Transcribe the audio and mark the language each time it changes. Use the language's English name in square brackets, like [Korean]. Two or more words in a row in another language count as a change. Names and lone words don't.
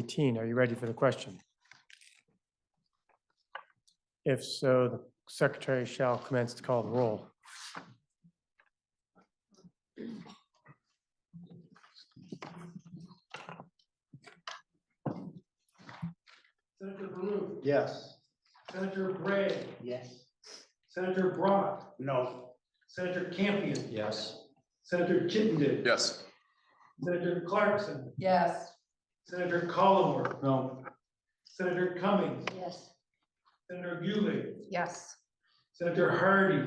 [English] Are you ready for the question? If so, the secretary shall commence to call the roll. Senator Baru, Yes. Senator Bray, Yes. Senator Brock, No. Senator Campion, Yes. Senator Chittenden, Yes. Senator Clarkson, Yes. Senator Collmore, No. Senator Cummings, Yes. Senator Bewley, Yes. Senator Hardy,